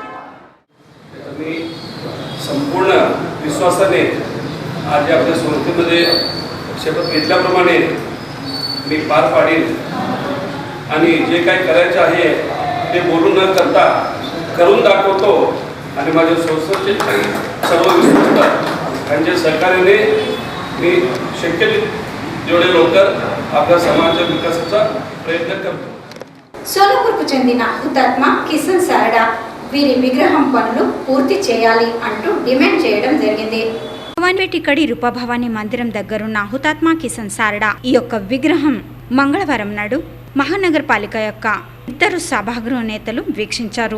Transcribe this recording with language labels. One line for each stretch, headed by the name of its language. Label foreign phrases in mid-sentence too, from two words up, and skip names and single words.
Marathi: मी संपूर्ण विश्वासाने आज आपल्या संस्थेमध्ये शपथ घेतल्याप्रमाणे मी पार पाडील आणि जे काही करायचं आहे ते बोलून न करता करून दाखवतो आणि माझ्या संस्थेचे सर्व विश्वस्त त्यांच्या सहकार्याने मी शक्य जेवढे लवकर आपल्या समाजाच्या विकासाचा प्रयत्न करतो.
Telugu: సోలాపూర్కు చెందిన హుతాత్మ కిషన్ సారడా వీరి విగ్రహం పనులు పూర్తి చేయాలి అంటూ డిమాండ్ చేయడం జరిగింది. భవాన్పేట ఇక్కడి రూపభవాని మందిరం దగ్గరున్న హుతాత్మ కిషన్ సారడా ఈ యొక్క విగ్రహం మంగళవారం నాడు మహానగరపాలిక యొక్క ఇద్దరు సభాగృహ నేతలు వీక్షించారు.